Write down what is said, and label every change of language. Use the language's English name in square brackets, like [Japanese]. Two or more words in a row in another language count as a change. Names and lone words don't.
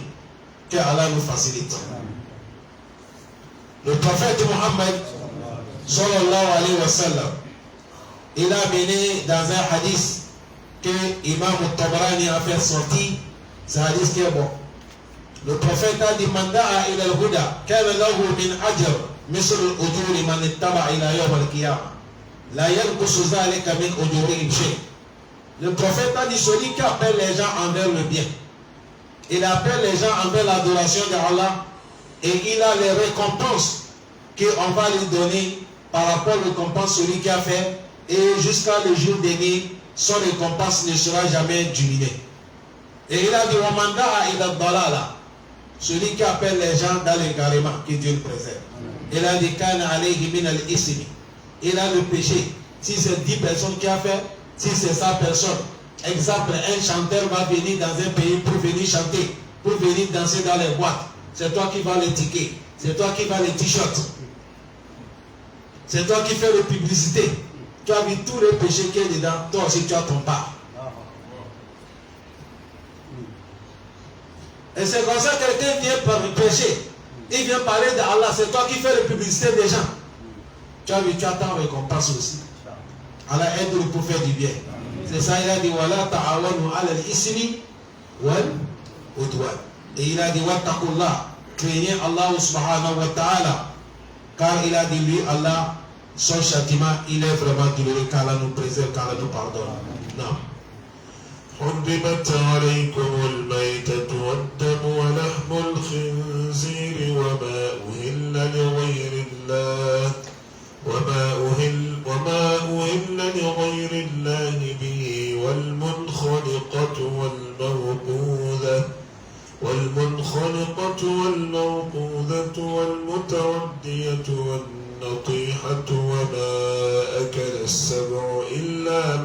[French] Que Allah nous facilite. Le prophète Muhammad, [Arabic] صلى الله عليه وسلم, [French] il a mené dans un hadith que Imam Tabarani a fait sortir, c'est un hadith qui est bon. Le prophète a dit, [Arabic] من دعا إلى الهدى، كان له من أجر، مثل الأجور من اتبع إلى يوم القيامة. لا ينقص ذلك من أجورهم شيء. [French] Le prophète a dit, celui qui appelle les gens envers le bien, il appelle les gens envers l'adoration d'Allah, et il a les récompenses qu'on va lui donner par rapport aux récompenses celui qui a fait, et jusqu'à le jour dernier, son récompense ne sera jamais diminuée. Et il a dit, [Arabic] ومن دعا إلى ضلالة, [French] celui qui appelle les gens dans l'égarement, que Dieu le préserve. Il a dit, [Arabic] كان عليه من الإثم. [French] Il a le péché. Si c'est 10 personnes qui a fait, si c'est 100 personnes. Exemple, un chanteur va venir dans un pays pour venir chanter, pour venir danser dans les boîtes. C'est toi qui vas les tickets. C'est toi qui vas les t-shirts. C'est toi qui fais la publicité. Tu as vu tous les péchés qu'il y a dedans. Toi aussi, tu as ton part. Et c'est comme ça que quelqu'un vient par le péché. Il vient parler d'Allah. C'est toi qui fais la publicité des gens. Tu as vu, tu as ta récompense aussi. Allah aide le pour faire du bien. C'est ça, il a dit [Arabic] ولا تعاونوا على الإثم والعدوان. [French] Et il a dit Wattaqullah. Craignez Allah [Arabic] سبحانه وتعالى. [French] Car il a dit lui, Allah, son châtiment, il est vraiment douloureux. Qu'Allah nous préserve, qu'Allah nous pardonne. Non. [Arabic] حرمت عليكم الميتة والدم ولحم الخنزير وما أهل لغير الله لغير الله به والمنخنقة والموقوذة والمتردية والنطيحة وما أكل السبع إلا